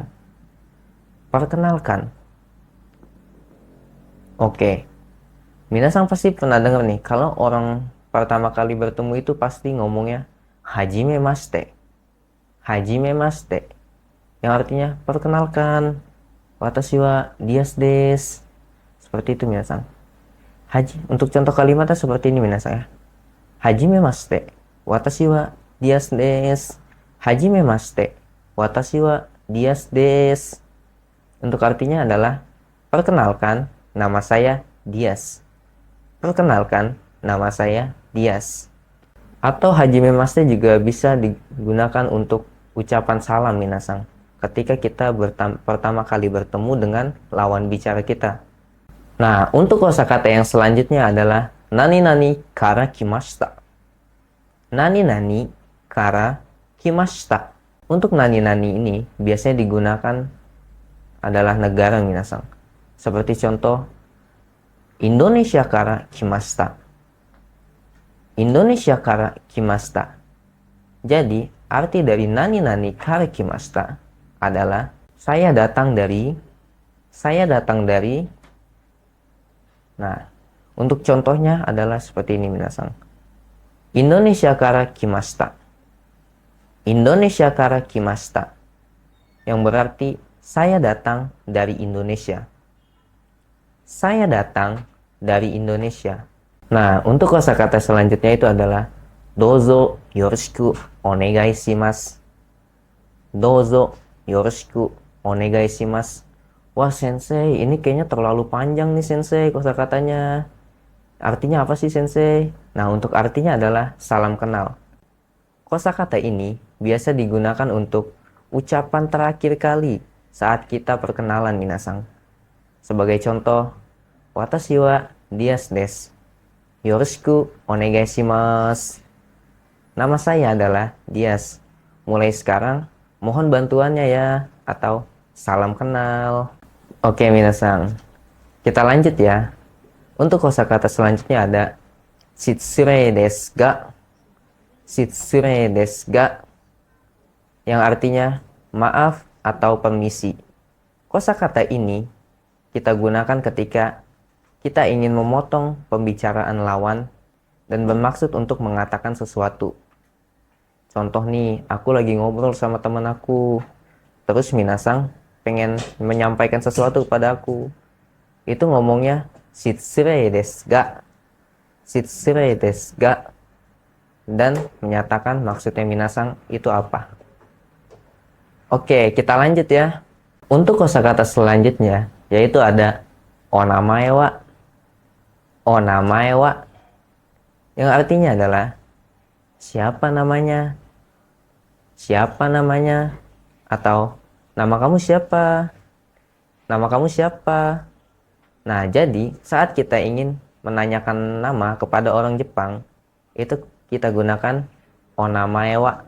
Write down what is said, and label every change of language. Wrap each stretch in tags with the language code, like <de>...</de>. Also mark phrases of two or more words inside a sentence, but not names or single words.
<id>Perkenalkan. Oke. Minasang pasti pernah dengar nih, kalau orang pertama kali bertemu itu pasti ngomongnya hajimemashite.</id> <ja>はじめまして,</ja> <id>yang artinya perkenalkan.</id> <ja>私はDiasです.</ja> <id>Seperti itu minasang. Untuk contoh kalimatnya seperti ini minasang ya.</id> <ja>はじめまして、私はDiasです. はじめまして、私はDiasです.</ja> <id>Untuk artinya adalah perkenalkan, nama saya Dias. Perkenalkan, nama saya Dias. Atau hajimemashite juga bisa digunakan untuk ucapan salam minasang ketika kita pertama kali bertemu dengan lawan bicara kita. Nah, untuk kosakata yang selanjutnya adalah</id> <ja>何々から来ました. 何々から来ました.</ja> <id>Untuk</id> <ja>何々</ja> <id>ini biasanya digunakan adalah negara minasang. Seperti contoh</id> <ja>Indonesia kara kimashita. Indonesia kara kimashita.</ja> <id>Jadi, arti dari</id> <ja>何々から来ました</ja> <id>adalah saya datang dari. Nah, untuk contohnya adalah seperti ini minasang.</id> <ja>Indonesia kara kimashita. Indonesia kara kimashita.</ja> <id>Yang berarti saya datang dari Indonesia. Saya datang dari Indonesia. Nah, untuk kosakata selanjutnya itu adalah</id> <ja>どうぞよろしくお願いします. どうぞよろしくお願いします.</ja> <id>Wah, sensei, ini kayaknya terlalu panjang nih sensei kosakatanya. Artinya apa sih sensei? Nah, untuk artinya adalah salam kenal. Kosakata ini biasa digunakan untuk ucapan terakhir kali saat kita perkenalan minasang. Sebagai contoh,</id> <ja>私はDiasです. よろしくお願いします.</ja> <id>Nama saya adalah Dias. Mulai sekarang, mohon bantuannya ya. Atau salam kenal. Oke, minasang. Kita lanjut ya. Untuk kosakata selanjutnya ada</id> <ja>失礼ですが. 失礼ですが.</ja> <id>Yang artinya maaf atau permisi. Kosakata ini kita gunakan ketika kita ingin memotong pembicaraan lawan dan bermaksud untuk mengatakan sesuatu. Contoh nih, aku lagi ngobrol sama teman aku, terus minasang pengen menyampaikan sesuatu kepada aku. Itu ngomongnya</id> <ja>失礼ですが. 失礼ですが.</ja> <id>Dan menyatakan maksudnya minasang itu apa. Oke, kita lanjut ya. Untuk kosakata selanjutnya, yaitu ada</id> <ja>お名前は. お名前は.</ja> <id>Yang artinya adalah siapa namanya? Siapa namanya? Atau nama kamu siapa? Nama kamu siapa? Nah, jadi saat kita ingin menanyakan nama kepada orang Jepang, itu kita gunakan</id> <ja>お名前は.</ja>